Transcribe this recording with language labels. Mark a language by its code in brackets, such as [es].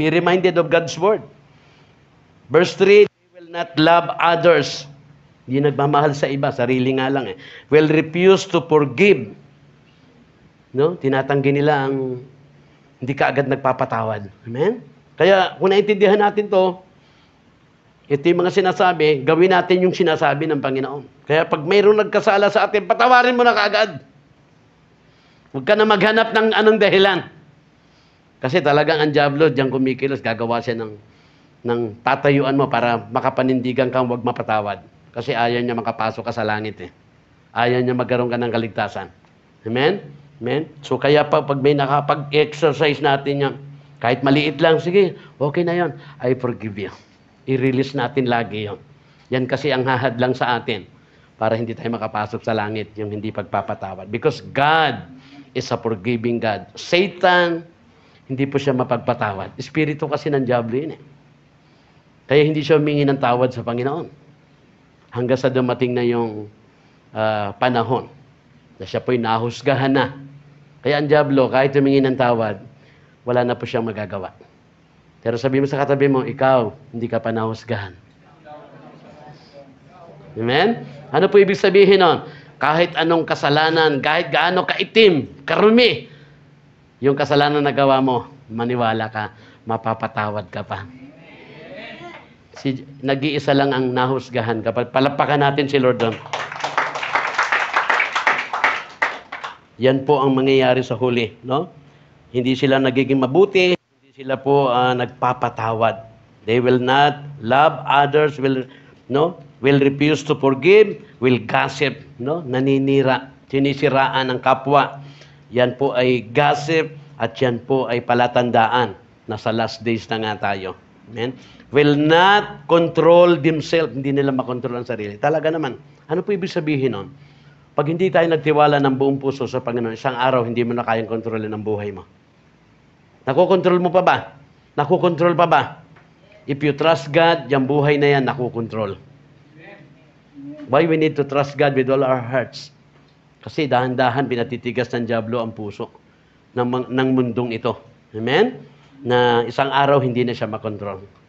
[en] Be reminded of God's word. Verse 3, they will not love others. [tl] Hindi nagmamahal sa iba. Sarili nga lang eh. [en] Will refuse to forgive. [tl] No? Tinatanggi nila ang hindi ka agad nagpapatawad. Amen? Kaya kung naintindihan natin to, ito yung mga sinasabi, gawin natin yung sinasabi ng Panginoon. Kaya pag mayroong nagkasala sa atin, patawarin mo na kaagad. Huwag ka na maghanap ng anong dahilan. Kasi talagang ang diablo, diyan kumikilos, gagawa siya ng tatayuan mo para makapanindigan kang huwag mapatawad. Kasi ayaw niya makapasok ka sa langit eh. Ayaw niya magkaroon ka ng kaligtasan. Amen? Amen? So kaya pag may nakapag-exercise natin yan, kahit maliit lang, sige, okay na yon. [en] I forgive you. [tl] I-release natin lagi yon. Yan kasi ang hahad lang sa atin para hindi tayo makapasok sa langit, yung hindi pagpapatawad. [en] Because God is a forgiving God. [tl] Satan, hindi po siya mapagpatawad. Espiritu kasi ng diablo yun eh. Kaya hindi siya humingi ng tawad sa Panginoon. Hanggang sa dumating na yung panahon na siya po'y nahusgahan na. Kaya ang diablo, kahit humingi ng tawad, wala na po siyang magagawa. Pero sabi mo sa katabi mo, ikaw, hindi ka pa nahusgahan. Amen? Ano po ibig sabihin nun? Kahit anong kasalanan, kahit gaano kaitim, karumi, yung kasalanan na gawa mo, maniwala ka, mapapatawad ka pa. Nag-iisa lang ang nahusgahan. Kapag palapakan natin si Lord doon. Yan po ang mangyayari sa huli. No? Hindi sila nagiging mabuti. Sila po nagpapatawad. [en] They will not love others, will refuse to forgive, will gossip, no? [tl] Naninira, sinisiraan ng kapwa. Yan po ay gossip at yan po ay palatandaan na sa last days na nga tayo. Amen? [en] Will not control themselves. [tl] Hindi nila makontrol ang sarili. Talaga naman. Ano po ibig sabihin nun? Pag hindi tayo nagtiwala ng buong puso sa Panginoon, isang araw hindi mo na kayang kontrolin ang buhay mo. Nakukontrol mo pa ba? Nakukontrol pa ba? [en] If you trust God, [tl] yung buhay na yan, nakukontrol. [en] Why we need to trust God with all our hearts? [tl] Kasi dahan-dahan pinatitigas ng diablo ang puso ng mundong ito. Amen? Na isang araw hindi na siya makontrol.